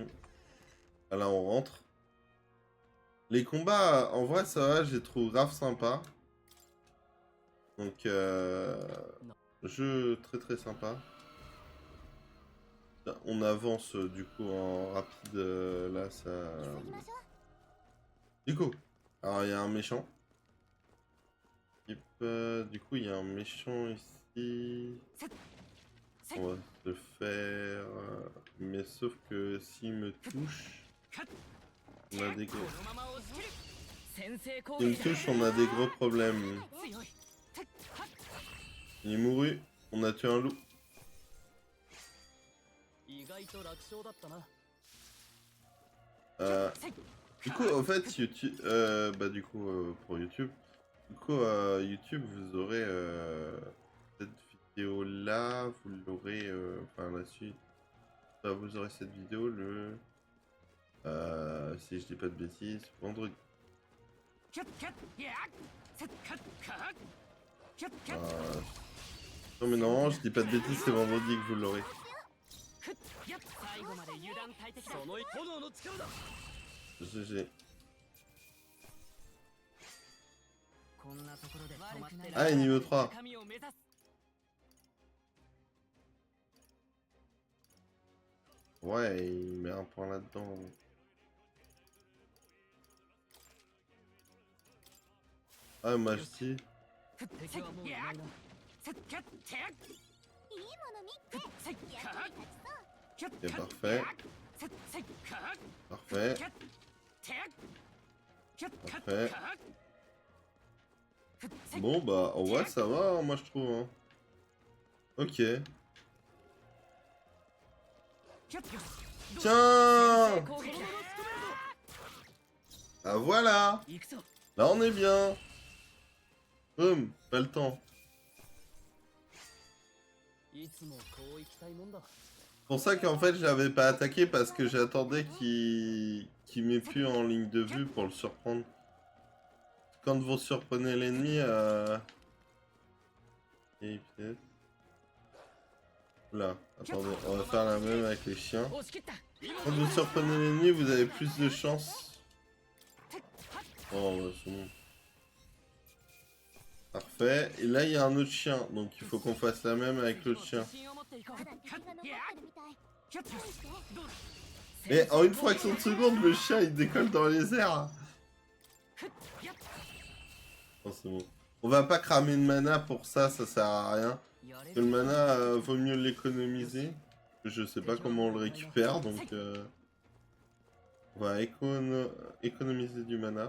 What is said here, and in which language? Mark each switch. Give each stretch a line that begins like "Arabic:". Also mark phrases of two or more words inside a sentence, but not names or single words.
French: Ah, là, on rentre. Les combats, en vrai, ça va, je les trouve grave sympa. Donc, jeu très sympa. On avance du coup en rapide. Là, ça.
Japanese: 急ぎましょう
French: Du coup, alors il y a un méchant. Du coup, il y a un méchant ici. On va se faire. Mais sauf que s'il me touche, on a des gros.
Japanese: このまま押し切る先制攻
French: S'il me
Japanese: 撃
French: touche, on a des gros problèmes.
Japanese: 強い
French: Il est mouru. On a tué un loup.
Japanese: 意外と楽勝だったな
French: Du coup, en fait, YouTube, bah du coup, pour YouTube, YouTube, vous aurez cette vidéo là, vous l'aurez, enfin la suite, vous aurez cette vidéo le, si je dis pas de bêtises, vendredi. Non mais non, je dis pas de bêtises, c'est vendredi que vous l'aurez.
Japanese: 最後まで油断大敵だその炎の力だ
French: GG.
Japanese: こんなところで止まって
French: Ah, et niveau 3.
Japanese: 高みを目指す
French: Ouais, il met un point là-dedans. Ah, Mafti.
Japanese: 敵はもういないないいもの見て役に立ちそう
French: Ok, parfait. Parfait. Parfait. Bon, bah, en vrai, ça va, hein, moi, je trouve. Hein. Ok. Tiens!
Japanese: 攻撃だ
French: Ah, voilà!
Japanese: 行くぞ
French: Là, on est bien. Boum, pas le temps.
Japanese: いつもこう行きたいもんだ
French: C'est pour ça qu'en fait, je l'avais pas attaqué parce que j'attendais qu'il m'ait plus en ligne de vue pour le surprendre. Quand vous surprenez l'ennemi, et peut-être... Là, attendez, on va faire la même avec les chiens.
Japanese: 押し切った
French: Quand vous surprenez l'ennemi, vous avez plus de chance. Oh, bah, c'est bon. Parfait. Et là, il y a un autre chien, donc il faut qu'on fasse la même avec l'autre chien.
Japanese: 自信を持っていこうまだ敵が残ってるみたい注意して
French: Et en une fraction de seconde, le chien il décolle dans les airs. Oh, c'est bon. On va pas cramer de mana pour ça, ça sert à rien.
Japanese: やれ
French: Que le
Japanese: る
French: mana, vaut mieux l'économiser. Je sais pas comment on le récupère, donc On va économiser du mana.